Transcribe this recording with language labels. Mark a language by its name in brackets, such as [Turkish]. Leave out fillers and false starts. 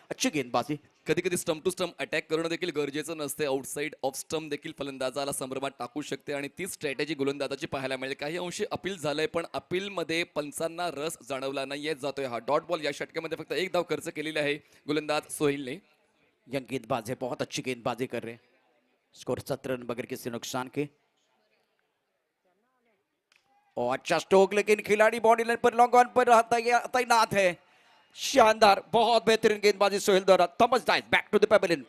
[Hindi] अच्छी गेंदबाजी। [Marathi] कधी कधी स्टंप टू स्टंप अटॅक करणं देखील गरजेचं नसते. आउटसाइड ऑफ स्टंप देखील फलंदाजाला संभ्रमात टाकू शकते आणि ती स्ट्रॅटेजी गोलंदाजाची पाहायला मिळेल. काही अंशी अपील झालंय पण अपीलमध्ये पंचांना रस जाणवला नाहीये. जातोय हा डॉट बॉल. या षटकामध्ये फक्त एक धाव खर्च केलेली आहे गोलंदाज सोहेलने. [Hindi] यंग गेंदबाज है, बहुत अच्छी गेंदबाजी कर रहे हैं। स्कोर 17 रन बगैर किसी नुकसान के। और अच्छा स्ट्रोक, लेकिन खिलाड़ी बॉडी लाइन पर लॉन्ग ऑन पर तैनात है। शानदार, बहुत बेहतरीन गेंदबाजी सोहेल द्वारा। [English] Thomas dies back to the pavilion.